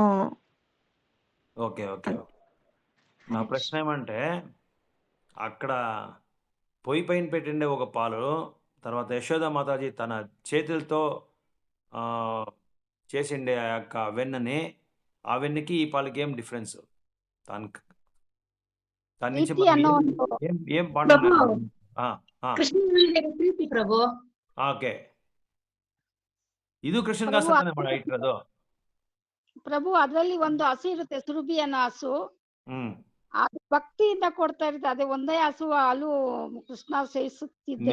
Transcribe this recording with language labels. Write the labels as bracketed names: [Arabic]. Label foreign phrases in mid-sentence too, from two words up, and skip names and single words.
[Telugu] ఓకే ఓకే నా ప్రశ్న ఏమంటే, అక్కడ పొయ్యి పైన పెట్టిండే ఒక పాలు, తర్వాత యశోద మాతాజీ తన చేతులతో చేసిండే ఆ యొక్క వెన్నని, ఆ వెన్నకి ఈ పాలకి ఏం డిఫరెన్స్? దానికి దాని నుంచి ఏం [Kannada] ಪ್ರಭು ಓಕೆ ಇದು ಕೃಷ್ಣನ್ಗೋಸ್ಕರ ಇಟ್ಟಿರೋದು ಪ್ರಭು. ಅದರಲ್ಲಿ ಒಂದು ಹಸು ಇರುತ್ತೆ, ಸುರಭಿ ಅನ್ನೋ ಹಸು. ಹ್ಮ್ ಅದು ಭಕ್ತಿಯಿಂದ ಕೊಡ್ತಾ ಇರುತ್ತೆ. ಅದೇ ಒಂದೇ ಹಸು ಹಾಲು ಕೃಷ್ಣ ಸೇವಿಸುತ್ತಿದ್ದರು.